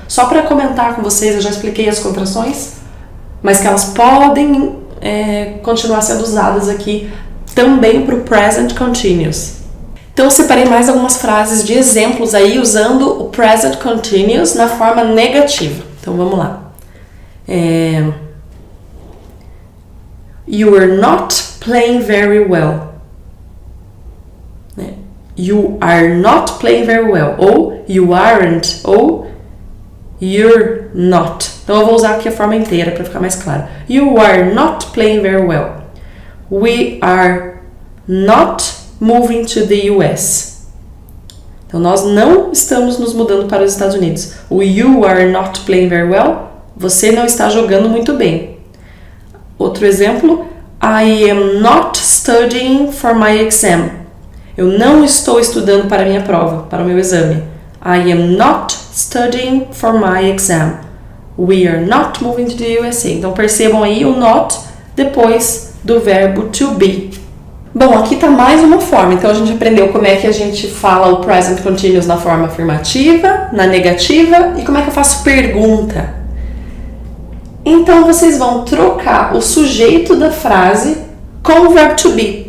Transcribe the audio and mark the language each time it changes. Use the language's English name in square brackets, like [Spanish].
[Portuguese] Só para comentar com vocês, eu já expliquei as contrações, mas que elas podem continuar sendo usadas aqui também para o present continuous. Então eu separei mais algumas frases de exemplos aí usando o present continuous na forma negativa. Então vamos lá. [English] You are not playing very well. You are not playing very well. Ou you aren't. Ou you're not. [Portuguese] Então eu vou usar aqui a forma inteira para ficar mais claro. [English] You are not playing very well. We are not moving to the US. [Portuguese] Então nós não estamos nos mudando para os Estados Unidos. O [English] you are not playing very well, [Portuguese] você não está jogando muito bem. Outro exemplo, [English] I am not studying for my exam. [Portuguese] Eu não estou estudando para a minha prova, para o meu exame. [English] I am not studying for my exam. We are not moving to the USA. [Portuguese] Então percebam aí o not depois do verbo to be. Bom, aqui está mais uma forma. Então a gente aprendeu como é que a gente fala o present continuous na forma afirmativa, na negativa e como é que eu faço pergunta. Então vocês vão trocar o sujeito da frase com o verbo to be.